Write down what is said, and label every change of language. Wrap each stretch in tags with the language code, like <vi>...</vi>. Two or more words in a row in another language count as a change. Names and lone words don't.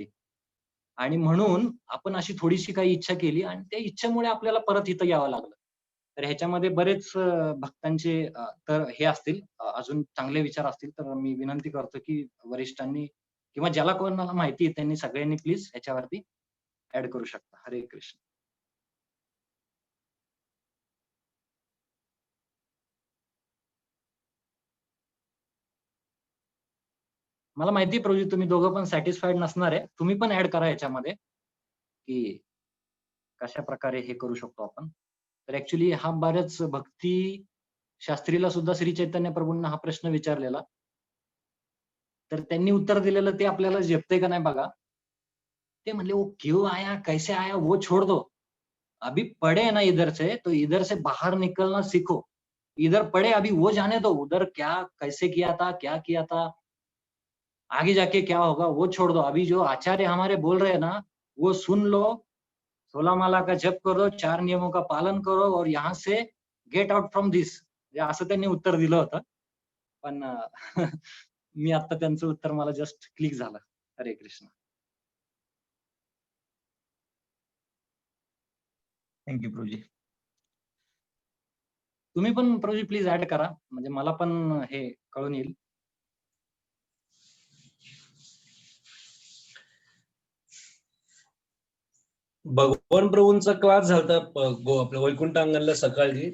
<mr>आणि म्हणून आपण अशी थोडीशी काही इच्छा केली आणि त्या इच्छेमुळे आपल्याला परत इथं यावं लागलं. तर ह्याच्यामध्ये बरेच भक्तांचे तर हे असतील अजून चांगले विचार असतील तर मी विनंती करतो, की वरिष्ठांनी किंवा ज्याला कोणाला माहिती आहे त्यांनी सगळ्यांनी प्लीज ह्याच्यावरती ॲड करू शकता. हरे कृष्ण. मला माहिती आहे प्रभूजी तुम्ही दोघं पण सॅटिस्फाईड नसणार आहे. तुम्ही पण ॲड करा ह्याच्यामध्ये, की कशाप्रकारे हे करू शकतो आपण. तर ॲक्चुअली हा बऱ्याच भक्ती शास्त्रीला सुद्धा श्री चैतन्य प्रभूंना हा प्रश्न विचारलेला. तर त्यांनी उत्तर दिलेलं ते आपल्याला झेपतंय का नाही बघा. ते म्हणले,</mr> <hi>"वो क्यों आया? कैसे आया? वो छोड़ दो. अभी पड़े हैं ना इधर से, तो इधर से बाहर निकलना सीखो. इधर पड़े अभी वो जाने दो. उधर क्या कैसे किया था, क्या किया था, आगे जाके क्या होगा वो छोड़ दो. अभी जो आचार्य हमारे बोल रहे हैं ना, वो सुन लो, 16 माला का जप करो, 4 नियमों का पालन करो और यहाँ से</hi> <en>get out from this."</en> <mr>म्हणजे असं त्यांनी उत्तर दिलं होतं. पण मी आता त्यांचं उत्तर मला</mr> <en>just click</en> <mr>झालं. हरे कृष्ण. थँक्यू प्रभूजी. तुम्ही पण प्रभूजी प्लीज ॲड करा. म्हणजे मला पण हे कळून येईल. भगवान प्रभूंचा क्लास झालता आपल्या वैकुंठ अंगणला सकाळी.</mr>